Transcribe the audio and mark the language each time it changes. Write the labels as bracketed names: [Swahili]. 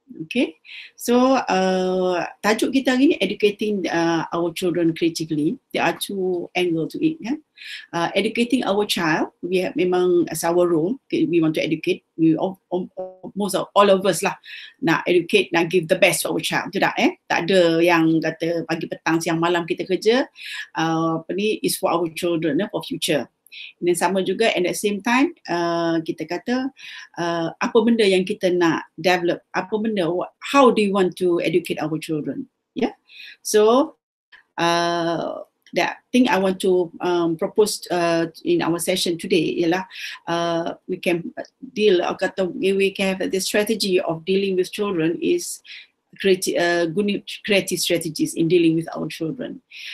[English] Okay, so [Malay] tajuk kita hari ni [English] educating our children creatively. There are two angles to it. Educating our child, we have memang as our role. We want to educate. Most of all of us lah nak educate, nak give the best for our child. [Malay] Tak tak ada yang kata pagi petang siang malam kita kerja. [English] Ni is for our children, for future. [Malay] Dan sama juga [English] at the same time [Malay] kita kata apa benda [English] yang kita nak develop, apa benda, how do you want to educate our children, so that thing I want to propose in our session today ialah we can deal, kata we can have the strategy of dealing with children is creative strategies in dealing with our children,